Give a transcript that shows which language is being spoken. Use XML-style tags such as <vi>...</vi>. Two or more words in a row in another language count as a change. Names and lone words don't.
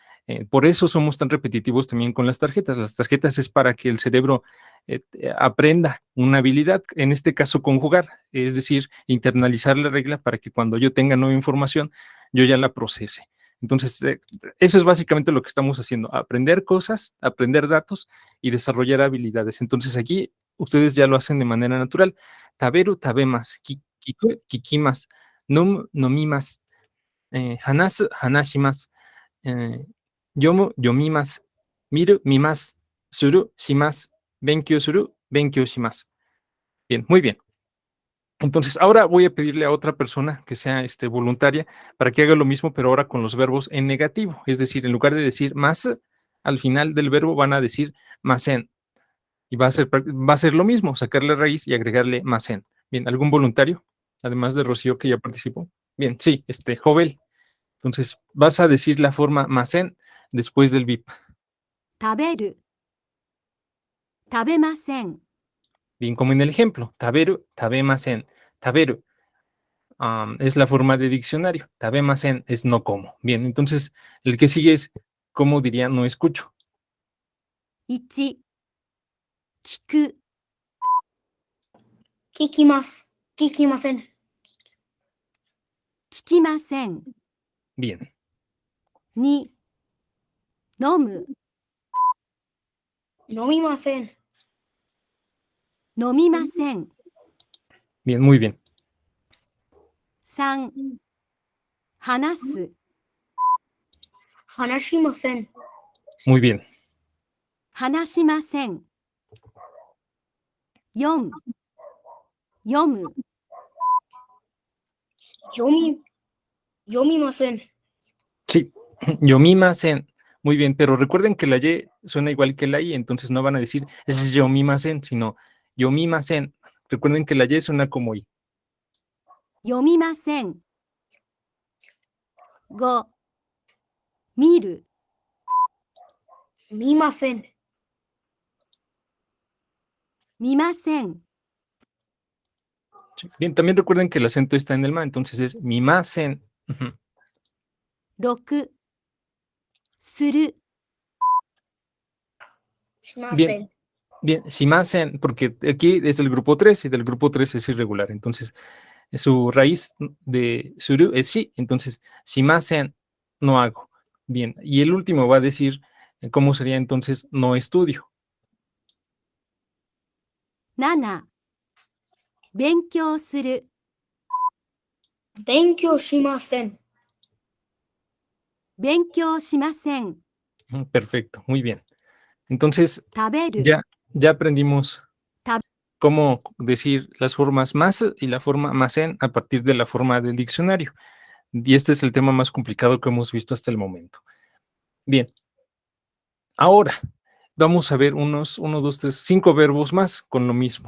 <es>Por eso somos tan repetitivos también con las tarjetas. Las tarjetas es para que el cerebro aprenda una habilidad, en este caso conjugar, es decir, internalizar la regla para que cuando yo tenga nueva información, yo ya la procese. Entonces, eso es básicamente lo que estamos haciendo, aprender cosas, aprender datos y desarrollar habilidades. Entonces, aquí ustedes ya lo hacen de manera natural.</es> <ja>食べる、食べます、聞く, 聞きます、飲む、飲みます, 話す、話します、読む、読みます、見る、見ます、する、します、勉強する、勉強します.</ja> <es>Bien, muy bien. Entonces, ahora voy a pedirle a otra persona que sea voluntaria para que haga lo mismo, pero ahora con los verbos en negativo. Es decir, en lugar de decir más, al final del verbo van a decir masen. Y va a ser lo mismo, sacarle raíz y agregarle masen. Bien, ¿algún voluntario? Además de Rocío, que ya participó. Bien, sí, Jovel. Entonces, vas a decir la forma masen después del bip.</es> <ja>食べる、食べません、</ja> <es>Bien, como en el ejemplo.</es> <ja>食べる、食べません.</ja> <es>Taberu es la forma de diccionario. Tabemasen es no como. Bien, entonces el que sigue es, ¿cómo diría no escucho?</es> <ja>1、聞く、聞きます。聞きません。聞きません。</ja> <es>Bien,</es> <ja>2、飲む、飲みません。飲みません。</ja> <es>bien, muy bien.</es> <ja>3、話す、話しません。</ja> <es>Muy bien.</es> <ja>話しません。4、読む、読みません。</ja> <es>Sí, yomimasen. Muy bien, pero recuerden que la Y suena igual que la I, entonces no van a decir es yomimasen, sino yomimasen. Recuerden que la Y suena como I.</es> <ja>読みません。5、見る、見ません。見ません。</ja> <es>Sí. Bien, también recuerden que el acento está en el ma, entonces es mimasen. Ujú.</es> <ja>6、する、しません。</ja> <es>Bien, shimasen, porque aquí es del grupo 3 y del grupo 3 es irregular. Entonces, su raíz de suru es shi, entonces shimasen, no hago. Bien, y el último va a decir cómo sería entonces no estudio.</es> <ja>7、勉強する、勉強しません。勉強しません。</ja> <es>Perfecto, muy bien. Entonces,</es> <ja>食べる、</ja> <es>ya aprendimos Tab- cómo decir las formas más y la forma masen a partir de la forma del diccionario. Y este es el tema más complicado que hemos visto hasta el momento. Bien, ahora vamos a ver uno, 2, 3, 5 verbos más con lo mismo.</es>